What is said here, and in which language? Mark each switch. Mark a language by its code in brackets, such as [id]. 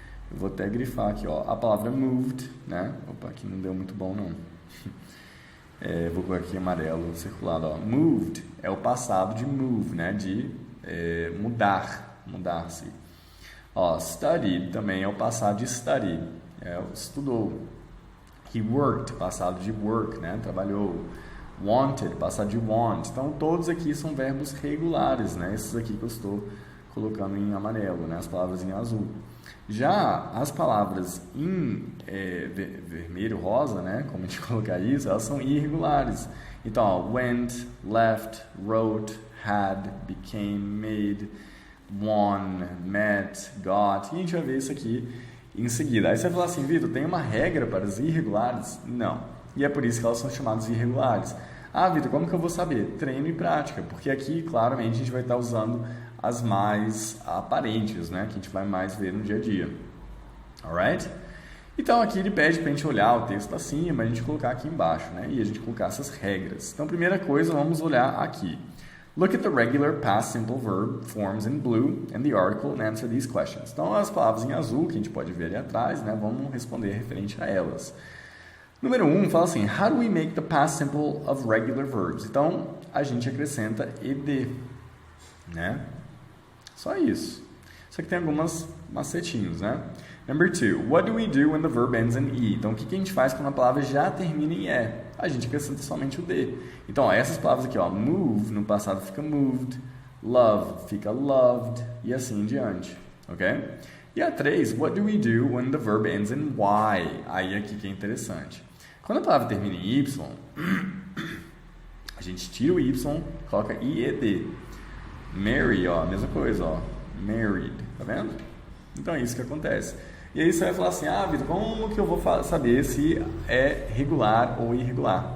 [pt] Eu vou até grifar aqui, ó, a palavra moved, né? Opa, aqui não deu muito bom, não. Vou colocar aqui amarelo circulado, ó. Moved é o passado de move, né? De mudar-se. Ó, studied também é o passado de study, estudou. He worked, passado de work, né? Trabalhou. Wanted, passado de want. Então, todos aqui são verbos regulares, né? Esses aqui que eu estou colocando em amarelo, né? As palavras em azul. Já as palavras em vermelho, rosa, né? Como a gente colocar isso, elas são irregulares. Então, ó, went, left, wrote, had, became, made, won, met, got. E a gente vai ver isso aqui em seguida. Aí você vai falar assim, Vitor, tem uma regra para as irregulares? Não. E é por isso que elas são chamadas irregulares. Ah, Vitor, como que eu vou saber? Treino e prática. Porque aqui, claramente, a gente vai estar usando as mais aparentes, né? Que a gente vai mais ver no dia a dia. Alright? Então, aqui ele pede para a gente olhar o texto acima, a gente colocar aqui embaixo, né? E a gente colocar essas regras. Então, primeira coisa, vamos olhar aqui. [en] Look at the regular past simple verb forms in blue and the article and answer these questions. [pt] Então, as palavras em azul, que a gente pode ver ali atrás, né? Vamos responder referente a elas. Número 1, fala assim, [en] how do we make the past simple of regular verbs? [pt] Então, a gente acrescenta ed, né? Só isso. Só que tem algumas macetinhos, né? [en] Number 2, what do we do when the verb ends in e? [pt] Então, o que a gente faz quando a palavra já termina em e? A gente acrescenta somente o d. Então, ó, essas palavras aqui, ó, move, no passado fica moved, love fica loved, e assim em diante, ok? [en] E a 3, what do we do when the verb ends in y? [pt] Aí aqui que é interessante. Quando a palavra termina em y, a gente tira o y, coloca ied. Marry, ó, mesma coisa, ó, married, tá vendo? Então é isso que acontece. E aí você vai falar assim, ah, Vitor, como que eu vou saber se é regular ou irregular?